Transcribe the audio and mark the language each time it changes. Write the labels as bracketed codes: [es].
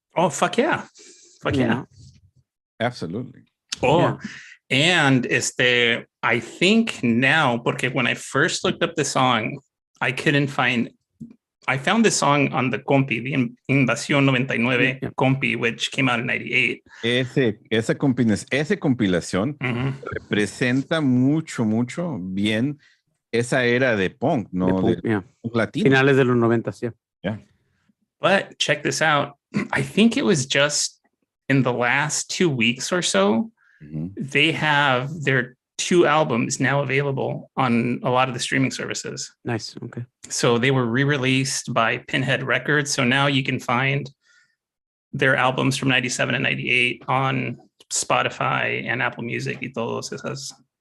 [en] Oh, fuck yeah. Yeah. Absolutely. Oh, and I think now, [es] porque [en] when I first looked up the song, I found this song on the Compi, the Invasión 99 Compi, which came out in 98. [es] Esa compilación representa mucho bien esa era de punk, ¿no? De punk latino. Finales de los 90, [en] yeah. But check this out. I think it was just in the last 2 weeks or so, they have their 2 albums now available on a lot of the streaming services. Nice. Okay. So they were re-released by Pinhead Records. So now you can find their albums from 97 and 98 on Spotify and Apple Music [es] y todos esas